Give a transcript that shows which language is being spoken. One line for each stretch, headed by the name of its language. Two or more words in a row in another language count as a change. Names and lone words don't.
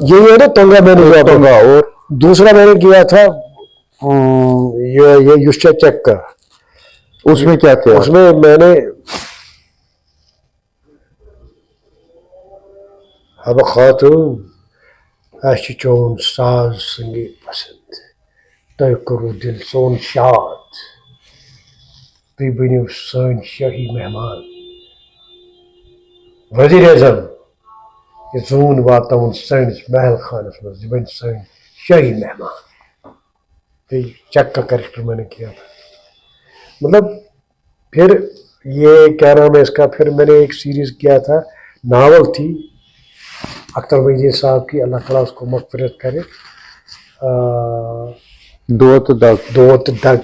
Hindi: ये है ना टोंगा मैंने किया, टोंगा। और दूसरा मैंने किया था ये युष्टा चेक का। उसमें क्या थे? उसमें मैंने
Kashmiri: अब खातून अस चोन साज संगीत पसंद, तय करो दिल सोन शाद, तुम बनो सन शाही मेहमान, वजीर आजम ये जून वातावन सैनिस महल खानस मज बन सन शाही मेहमान।
Hindi: तो चक का कैरेक्टर मैंने किया था। मतलब फिर ये क्या नाम है इसका, फिर मैंने एक सीरीज किया था, नावल थी अख्तर वहीद साहब की, अल्लाह ताला उसको मग़फ़िरत करे, दोत दग।